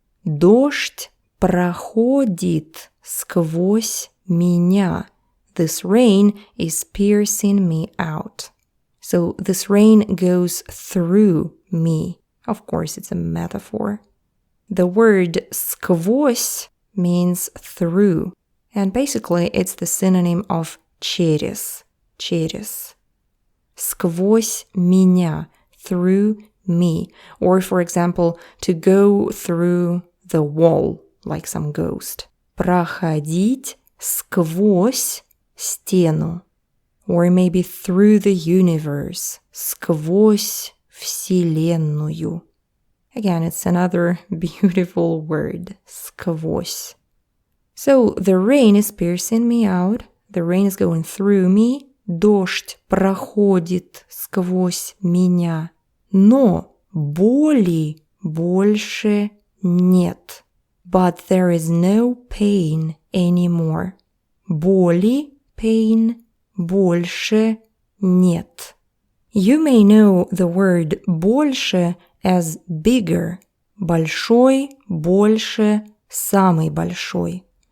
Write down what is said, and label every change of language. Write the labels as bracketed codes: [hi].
[ru] Дождь проходит сквозь меня. [en] This rain is piercing me out. So this rain goes through me. Of course, it's a metaphor. The word сквозь means through. And basically, it's the synonym of через. [ru] Через. Сквозь меня. [en] Through me. Or, for example, to go through the wall, like some ghost. [ru] Проходить сквозь стену. [en] Or maybe through the universe. [ru] Сквозь вселенную. [en] Again, it's another beautiful word. [ru] Сквозь. [en] So, the rain is piercing me out. The rain is going through me. [ru] Дождь проходит сквозь меня. Но боли больше нет. [en] But there is no pain anymore. [ru] Боли, pain, больше нет. [en] You may know the word больше as bigger. [ru] Большой, больше, самый большой.